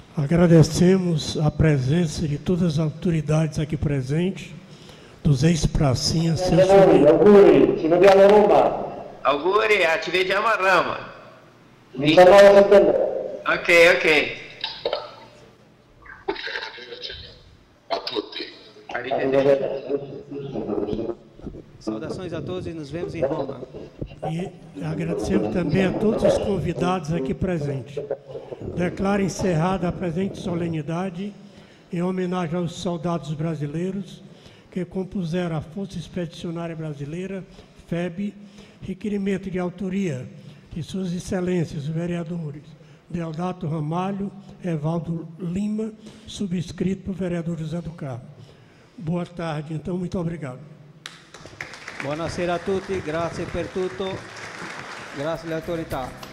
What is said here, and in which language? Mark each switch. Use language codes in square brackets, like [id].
[pt] Agradecemos a presença de todas as autoridades aqui presentes, dos ex-pracinhas, seus filhos. [it] Auguri, ci vediamo a Roma. Auguri, ci vediamo a Roma. 19 settembre. Ok. A tutti. [pt] Saudações a todos e nos vemos em Roma. E agradecemos também a todos os convidados aqui presentes. Declaro encerrada a presente solenidade em homenagem aos soldados brasileiros que compuseram a Força Expedicionária Brasileira, FEB, requerimento de autoria de Suas Excelências, os vereadores Deodato Ramalho, Evaldo Lima, subscrito pelo vereador José do Carmo. Boa tarde, então, muito obrigado. [it] Buonasera a tutti, grazie per tutto, grazie alle autorità.